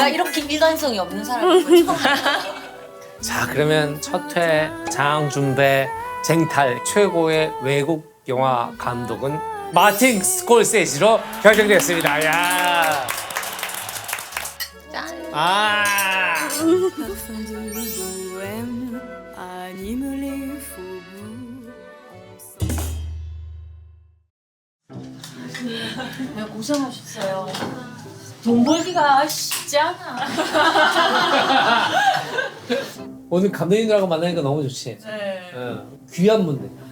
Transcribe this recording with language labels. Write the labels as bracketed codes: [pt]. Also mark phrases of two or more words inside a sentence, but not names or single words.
[ko] 내가 이렇게 일관성이 없는 사람이 자 그러면 첫 회 장준배 쟁탈 최고의 외국 영화 감독은 마틴 스콜세지로 결정됐습니다. 야. 짠. [fr] Parfum de bohème anime les faubourgs. [ko] 네, 고생하셨어요. 돈 벌기가 쉽지 않아. 오늘 감독님들하고 만나니까 너무 좋지. 네. 귀한 분들.